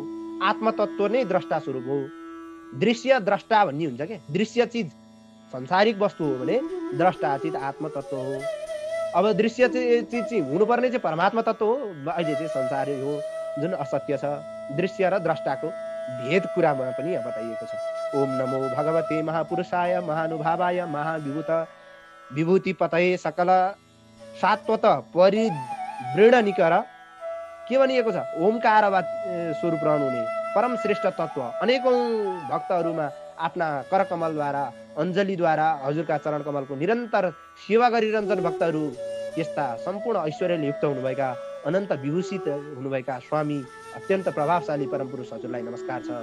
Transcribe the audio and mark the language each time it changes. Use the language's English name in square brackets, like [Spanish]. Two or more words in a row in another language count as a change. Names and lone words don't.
[Nepali] आत्मतत्त्व नै द्रष्टा स्वरूप हो। दृश्य द्रष्टा भन्ने हुन्छ क्या, दृश्य चिज संसारिक वस्तु हो भने द्रष्टा चिज आत्मतत्त्व हो। अब दृश्य चिज चाहिँ हुनुपर्ने चाहिँ परमात्मा तत्त्व हो, अहिले चाहिँ संसारै हो जुन असत्य छ। दृश्य र द्रष्टाको भेद कुरामा पनि बताइएको छ। [Sanskrit] ओम नमो भगवते महापुरुषाय महानुभावाय विभूतिपतये सकल सात्वत परिवृण निकर [Nepali] के भनिएको छ? ओमकारवाद स्वरूप रहनुहुने परम श्रेष्ठ तत्व अनेकौं भक्तहरूमा आफ्ना करकमलद्वारा अञ्जलीद्वारा हजुरका चरण कमलको निरन्तर सेवा गरिरहन्छन् भक्तहरू। यस्ता सम्पूर्ण ऐश्वर्यले युक्त हुनुभएका अनन्त विभूषित हुनुभएका स्वामी अत्यन्त प्रभावशाली परमपुरुष हजुरलाई नमस्कार छ।